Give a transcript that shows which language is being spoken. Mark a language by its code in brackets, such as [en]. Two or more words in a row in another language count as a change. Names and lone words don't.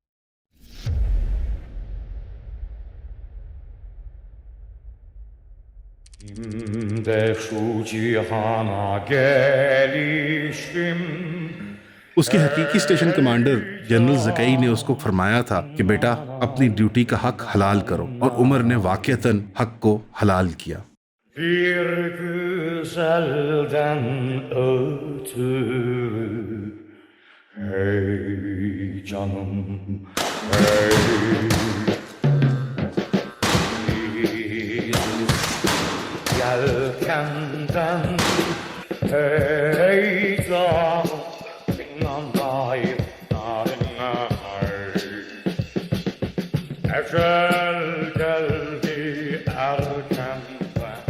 [hi] उसके हकीकी स्टेशन कमांडर जनरल ज़कई ने उसको फरमाया था कि बेटा अपनी ड्यूटी का हक हलाल करो, और उमर ने वाक़यतन हक को हलाल किया। [tr] Bir güzelden ötürü hey canım hey yelkenden hey canım inanmayıp narına ecel geldi erkenden